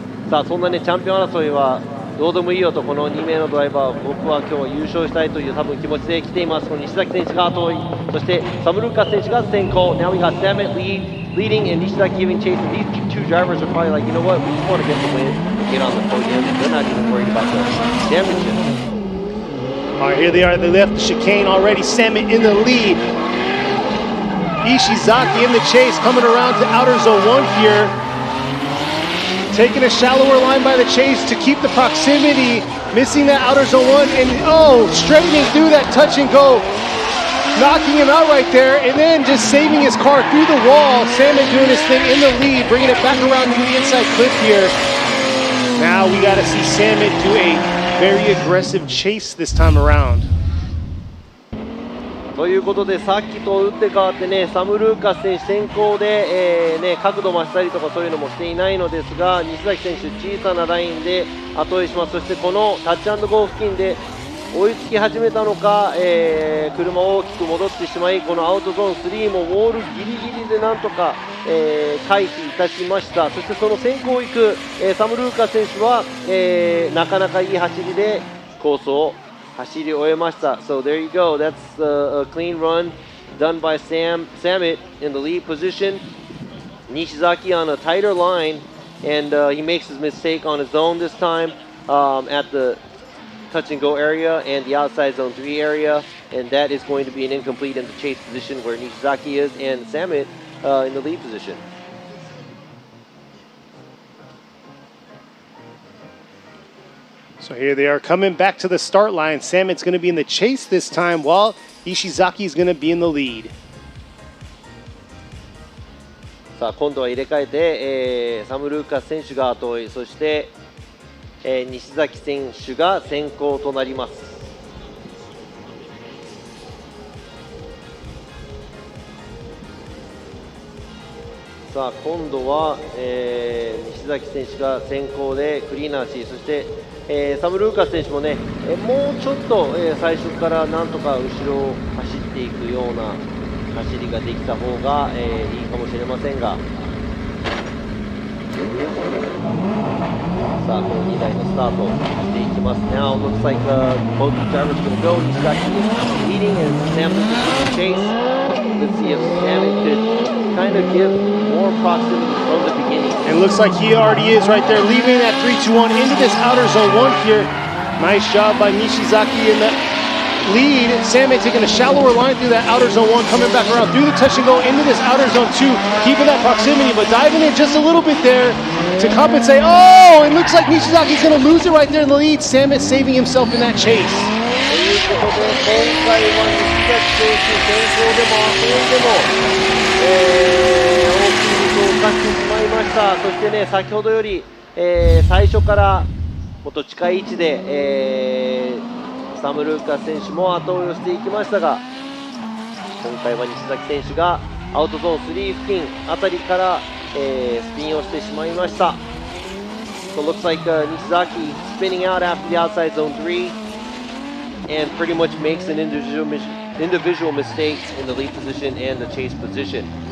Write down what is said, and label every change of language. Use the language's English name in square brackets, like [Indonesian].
[Japanese] さあそんなねチャンピオン争いはどうでもいいよと、この2名のドライバー、僕は今日は優勝したいという多分気持ちで来ています。この西崎選手が後追い、そしてサムルーカス選手が先行。 [English] Now we got Samet lead leading and Nishizaki giving chase. And these two drivers are probably like, you know what, we just want to get the win and get on the podium. They're not even worried about the championship. All right, here they are. They left the chicane already. Samet in the lead. Ishizaki in the chase, coming around to outer zone 1 here. Taking a shallower line by the chase to keep the proximity. Missing that outer zone 1 and straightening through that touch and go. Knocking him out right there and then just saving his car through the wall. Samet doing his thing in the lead, bringing it back around to the inside clip here. Now we got to see Samet do a very aggressive chase this time around. [Japanese] ということで、さっきと打って変わってね、サム・ルーカス選手先行で、角度増したりとかそういうのもしていないのですが、西崎選手小さなラインで後追いします。そしてこのタッチ&ゴー付近で追いつき始めたのか、車を大きく戻ってしまい、このアウトゾーン3もウォールギリギリでなんとか、回避いたしました。そしてその先行行く、サム・ルーカス選手は、なかなかいい走りでコースを走り終えました。 [English] So there you go. That's a clean run done by Samet in the lead position. Nishizaki on a tighter line, and he makes his mistake on his own this time at the touch and go area and the outside zone 3 area, and that is going to be an incomplete in the chase position where Nishizaki is and Samet in the lead position. So here they are coming back to the start line. Samet's going to be in the chase this time while Ishizaki's going to be in the lead. [Japanese] さあ今度は入れ替えて、サム・ルーカス選手が後追い、そして、西崎選手が先行となります。さあ今度は、西崎選手が先行でクリーナーし、そして、サム・ルーカス選手もね、もうちょっと、最初からなんとか後ろを走っていくような走りができた方が、いいかもしれませんが、さあこの2台のスタートしていきます。 [English] Now looks like both drivers going to go. Nishizaki is leading and Sam is in chase. Let's see if Sam could kind of give more proximity from the beginning. It looks like he already is right there, leaving that 3-2-1 into this outer zone 1 here. Nice job by Nishizaki in the lead. Samet taking a shallower line through that outer zone 1, coming back around through the touch and go into this outer zone 2, keeping that proximity, but diving in just a little bit there to compensate. Oh, it looks like Nishizaki's going to lose it right there in the lead. Samet saving himself in that chase. [Japanese] ということで、今回は西崎選手先行でも後追いでも、大きいミスを犯してしまいました。そしてね、先ほどより、最初からもっと近い位置で、サム・ルーカス選手も後追いをしていきましたが、今回は西崎選手がアウトゾーン3付近あたりから、スピンをしてしまいました。 [English] So it looks like Nishizaki spinning out after the outside zone 3 and pretty much makes an individual mistake in the lead position and the chase position.